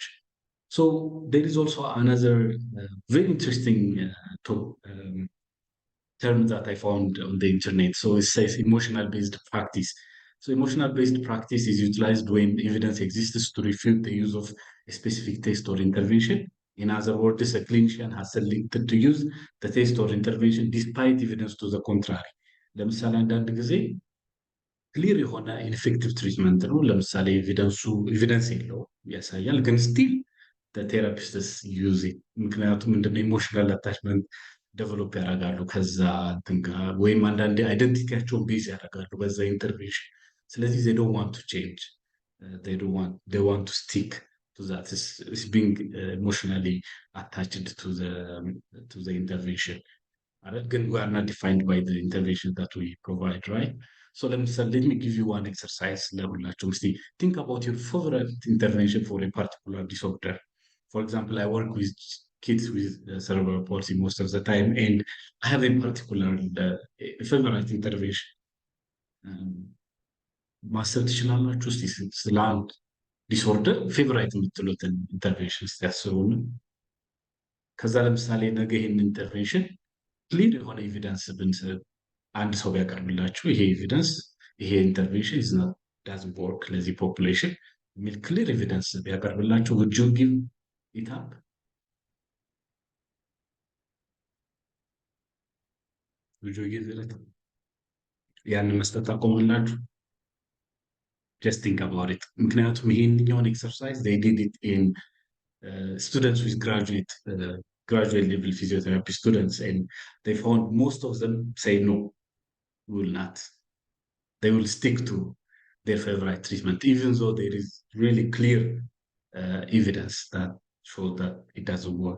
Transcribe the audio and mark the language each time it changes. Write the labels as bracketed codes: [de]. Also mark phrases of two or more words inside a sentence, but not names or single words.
[en] So there is also another very interesting term that I found on the internet. So it says emotional-based practice. So emotional-based practice is utilized when evidence exists to refute the use of a specific test or intervention. In other words, a clinician has selected to use the test or intervention despite evidence to the contrary. [am] ለምሳሌ አንዳንድ ጊዜ ክሊር የሆነ [en] ineffective treatment [am] ነው። ለምሳሌ ኤቪደንስ የለው ያሳያል፣ ግን [en] still therapists use it። [am] ምክንያቱም ምንድነው [en] emotional attachment develop [am] ያደርጋሉ ከዛ እንትን ጋር፣ ወይም አንዳንዴ አይደንቲቲያቸውን ቤዝ ያደርጋሉ በዛ ኢንተርቬንሽን። ስለዚህ [en] they don't want to change, they want to stick to that. It's being emotionally attached to the intervention. Again, we are not defined by the intervention that we provide, right? So let me give you one exercise. Think about your favorite intervention for a particular disorder. For example, I work with kids with cerebral palsy most of the time, and I have a particular favorite intervention. [am] ማሰብ ትችላላችሁ እስቲ ስለ አንድ [en] disorder favorite [am] የምትሉትን ኢንተርቬንሽን ያስቡን። ከዛ ለምሳሌ ነገ ይህን ኢንተርቬንሽን ክሊር የሆነ ኤቪደንስ ብንሰጥ አንድ ሰው ቢያቀርብላችሁ ይሄ ኤቪደንስ ይሄ [en] intervention doesn't work [am] ለዚህ ፖፑሌሽን የሚል [en] clear evidence [am] ቢያቀርብላችሁ [en] would you give it up? would you give it up? [am] ያንን መስጠት ታቆማላችሁ? [en] just think about it. [am] ምክንያቱም ይሄንኛውን [en] ኤክሰርሳይዝ they did it in students with graduate level physiotherapy students, and they found most of them say no, we will not. They will stick to their favorite treatment, even though there is really clear evidence that shows that it doesn't work.